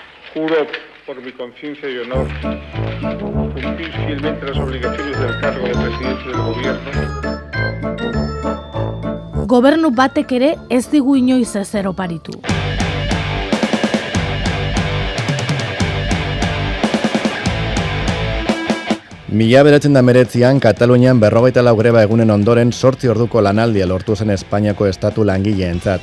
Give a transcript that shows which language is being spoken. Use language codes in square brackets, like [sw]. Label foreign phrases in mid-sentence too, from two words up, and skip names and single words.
[es] Juro por mi conciencia y honor cumplir fielmente las obligaciones del cargo de presidente del gobierno. [eu] Gobernu batek ere ez digu inoiz ezer oparitu. Mila 1989an Katalunian 44 greba egunen ondoren 8 orduko lanaldia lortu zen Espainiako estatu langileentzat.